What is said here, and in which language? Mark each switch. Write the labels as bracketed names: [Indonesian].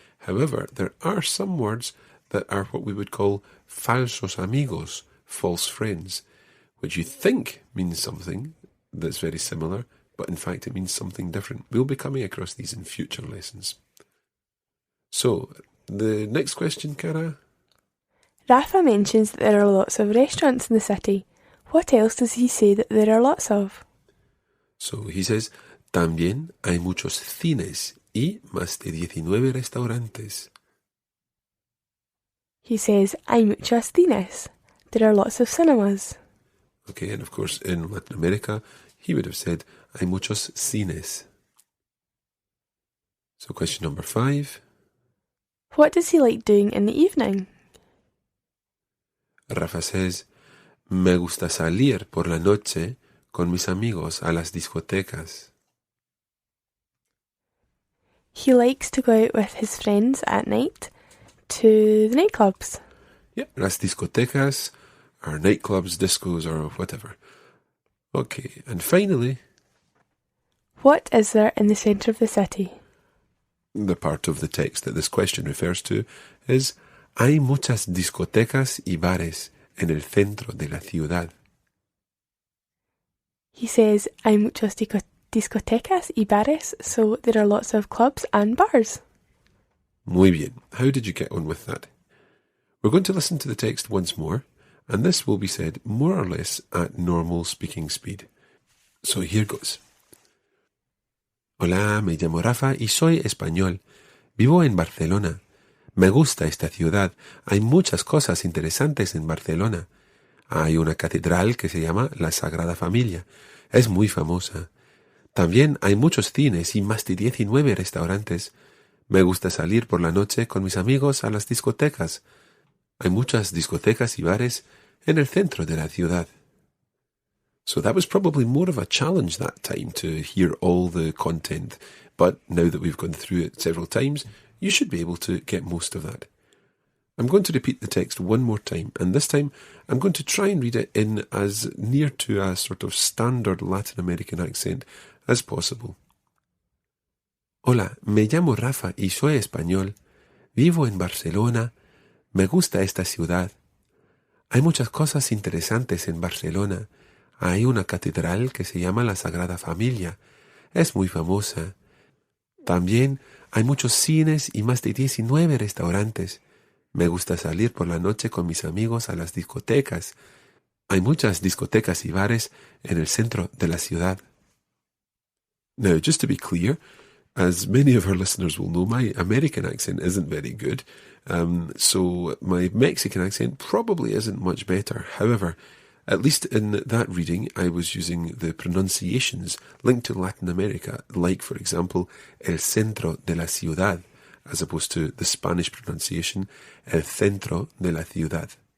[English] However, there are some words that are what we would call [Spanish] falsos amigos, [English] false friends, which you think means something that's very similar, but in fact it means something different. We'll be coming across these in future lessons. So, the next question, Cara? Rafa mentions that there are lots of restaurants in the city. What else does he say that there are lots of? So he says, [Spanish] también hay muchos cines y más de 19 restaurantes. [English] He says, [Spanish] hay muchos cines. [English] There are lots of cinemas. Okay, and of course in Latin America, he would have said, [Spanish] hay muchos cines. [English] So question number 5. What does he like doing in the evening? Rafa says, [Spanish] me gusta salir por la noche con mis amigos a las discotecas. [English] He likes to go out with his friends at night to the nightclubs. Yep, [Spanish] las discotecas [English] are nightclubs, discos, or whatever. Okay, and finally, what is there in the centre of the city? The part of the text that this question refers to is, [Spanish] hay muchas discotecas y bares en el centro de la ciudad. [English] He says, [Spanish] hay muchas discotecas y bares, [English] so there are lots of clubs and bars. [Spanish] Muy bien. [English] How did you get on with that? We're going to listen to the text once more, and this will be said more or less at normal speaking speed. So here goes. [Spanish] Hola, me llamo Rafa y soy español. Vivo en Barcelona. Me gusta esta ciudad. Hay muchas cosas interesantes en Barcelona. Hay una catedral que se llama la Sagrada Familia. Es muy famosa. También hay muchos cines y más de 19 restaurantes. Me gusta salir por la noche con mis amigos a las discotecas. Hay muchas discotecas y bares en el centro de la ciudad. [English] So that was probably more of a challenge that time to hear all the content. But now that we've gone through it several times, you should be able to get most of that. I'm going to repeat the text one more time, and this time I'm going to try and read it in as near to a sort of standard Latin American accent as possible. [Spanish] Hola, me llamo Rafa y soy español. Vivo en Barcelona. Me gusta esta ciudad. Hay muchas cosas interesantes en Barcelona. Hay una catedral que se llama la Sagrada Familia. Es muy famosa. También hay muchos cines y más de 19 restaurantes. Me gusta salir por la noche con mis amigos a las discotecas. Hay muchas discotecas y bares en el centro de la ciudad. [English] Now, just to be clear, as many of our listeners will know, my American accent isn't very good, so my Mexican accent probably isn't much better. However, at least in that reading, I was using the pronunciations linked to Latin America, like, for example, [Spanish] el centro de la ciudad, [English] as opposed to the Spanish pronunciation, el centro de la ciudad.